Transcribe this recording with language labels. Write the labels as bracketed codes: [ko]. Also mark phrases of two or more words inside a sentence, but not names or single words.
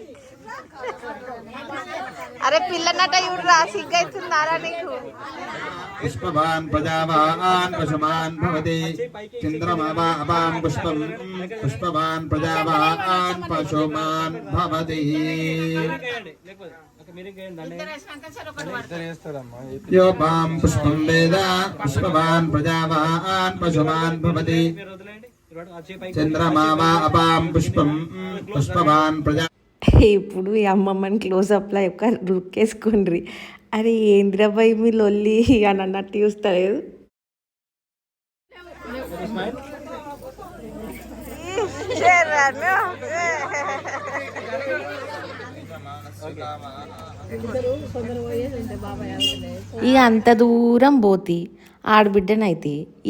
[te] అరే పిల్లనట ఇవ్వరా, సిగ్గైతుందారా నీకు? [sa] पुष्पवान् प्रजावान् पशुमान् भवति चन्द्रमा वा अपां पुष्पं पुष्पवान् प्रजावान् पशुमान् भवति योपां पुष्पं वेद पुष्पवान् प्रजावान् पशुमान् भवति चन्द्रमा वा अपां पुष्पं पुष्पवान् प्रजा [te] ఇప్పుడు ఈ అమ్మమ్మని క్లోజప్లో యొక్క రుక్కేసుకుండ్రి అరే ఏంద్రబాయ్ మీ లొల్లి అని అన్నట్టు చూస్తలేదు ఇక అంత దూరం పోతి ఆడబిడ్డనైతే ఈ